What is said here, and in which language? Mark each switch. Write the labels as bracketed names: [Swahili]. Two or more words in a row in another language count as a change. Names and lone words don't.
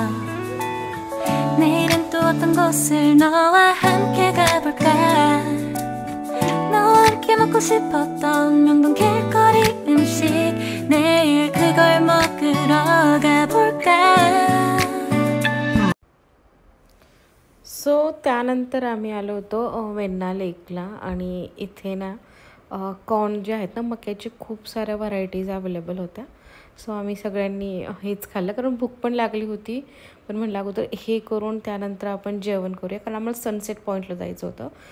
[Korean] 내일은 또 어떤 곳을 너와 함께 가볼까. 너와 함께 먹고 싶었던 명동 길거리 음식, 내일 그걸 먹으러 가볼까. [Marathi] त्यानंतर आम्ही आलो होतो वेण्णा लेकला आणि इथे ना कॉर्न जे आहेत ना मक्याची खूप साऱ्या [English] varieties available [Marathi] होत्या. सो आम्ही सगळ्यांनी हेच खाल्लं कारण भूक पण लागली होती. पण म्हणलं अगोदर हे करून त्यानंतर आपण जेवण करूया कारण आम्हाला [English] sunset pointला [Marathi] जायचं होतं.